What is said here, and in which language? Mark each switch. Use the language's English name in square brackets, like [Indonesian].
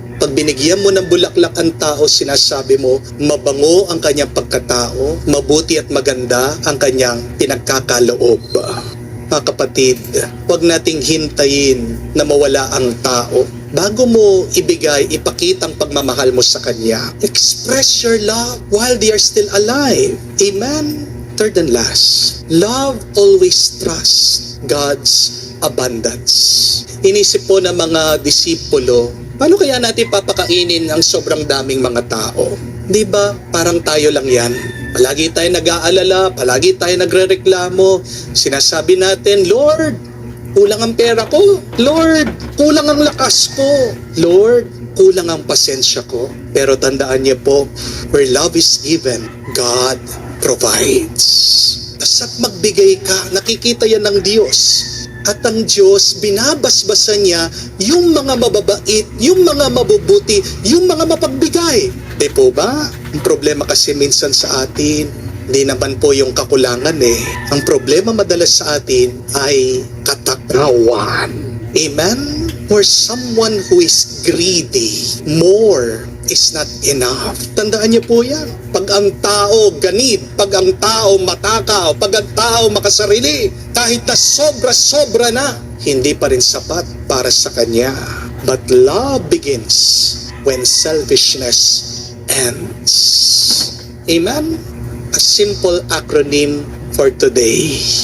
[Filipino] Pag binigyan mo ng bulaklak ang tao, sinasabi mo, mabango ang kanyang pagkatao, mabuti at maganda ang kanyang pinagkakaloob. Mga kapatid, huwag nating hintayin na mawala ang tao. Bago mo ibigay, ipakita ang pagmamahal mo sa kanya. [English] Express your love while they are still alive. Amen? Third and last, love always trusts God's abundance. [Filipino] Inisip po ng mga disipulo, paano kaya natin papakainin ang sobrang daming mga tao? Di ba? Parang tayo lang yan. Palagi tayo nag-aalala, palagi tayo nagrereklamo. Sinasabi natin, Lord, kulang ang pera ko. Lord, kulang ang lakas ko. Lord, kulang ang pasensya ko. Pero tandaan niyo po, [English] where love is given, God provides. [Filipino] Basta't magbigay ka, nakikita yan ng Diyos. At ang Diyos, binabasbasan niya yung mga mababait, yung mga mabubuti, yung mga mapagbigay. Di po ba? Ang problema kasi minsan sa atin, hindi naman po yung kakulangan eh. Ang problema madalas sa atin ay katakawan. Amen? [English] For someone who is greedy, more is not enough. [Filipino] Tandaan niyo po yan. Pag ang tao ganit, pag ang tao matakaw, pag ang tao makasarili, kahit na sobra-sobra na, hindi pa rin sapat para sa kanya. [English] But love begins when selfishness ends. Amen? A simple acronym for today.